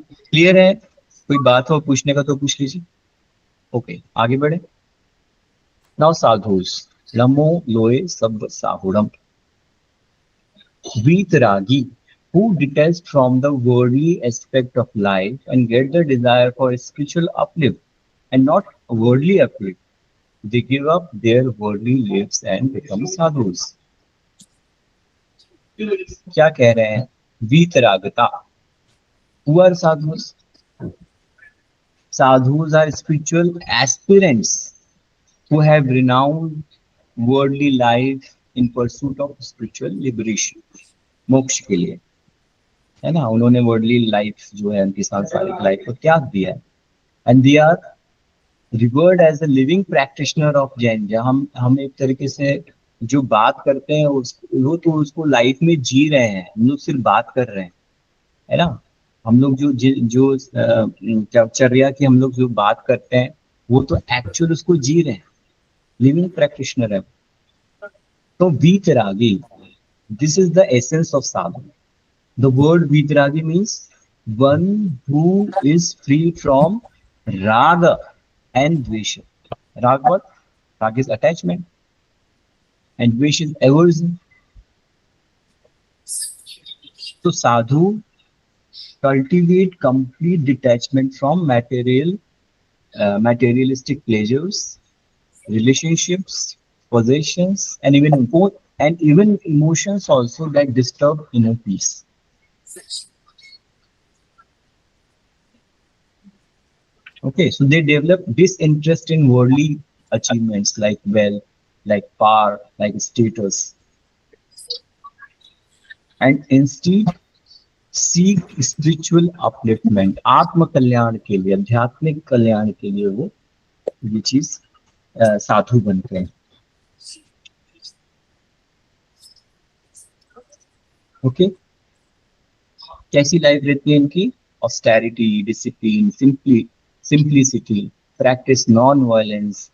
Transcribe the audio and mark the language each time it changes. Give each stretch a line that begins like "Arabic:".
Hindi: Clear है? कोई बात हो पूछने का तो पूछ लीजिए. ओके, आगे बढ़े.
English: now sadhus
Prakrit languages: नमो लोए सब साहुड़म.
English: वीतरागी who detach from the worldly aspect of life and get the desire for spiritual uplift and not worldly uplift, they give up their worldly lives and become sadhus.
Hindi: क्या कह रहे हैं? वीतरागता.
English: Who are sadhus? Sadhus are spiritual aspirants who have renounced worldly life in pursuit of spiritual liberation.
Hindi: मोक्ष के लिए, है ना. उन्होंने वर्ल्डली लाइफ जो है उनकी सांसारिक लाइफ को त्याग दिया है.
English: And they are revered as a living practitioner of Jain.
Hindi: हम एक तरीके से जो बात करते हैं वो तो उसको लाइफ में जी रहे हैं. हम लोग सिर्फ बात कर रहे हैं, है ना. हम लोग जो चर्या की हम लोग जो बात करते हैं वो तो एक्चुअल उसको जी रहे हैं.
English: Living practitioner है. तो vitragi, this is the essence of sadhu. The word Vitragi means one who is free from raga and dvesha. Raga what? Raga is attachment and dvesha is aversion. So sadhu cultivate complete detachment from materialistic pleasures, relationships, possessions, and even emotions also that disturb inner peace. Okay, so they develop disinterest in worldly achievements like wealth, like power, like status, and instead seek spiritual upliftment.
Hindi: आत्म कल्याण के लिए, आध्यात्मिक कल्याण के लिए वो ये चीज साधु बनते हैं. ओके, कैसी लाइफ रहती है इनकी?
English: Austerity, discipline, simplicity, practice non violence.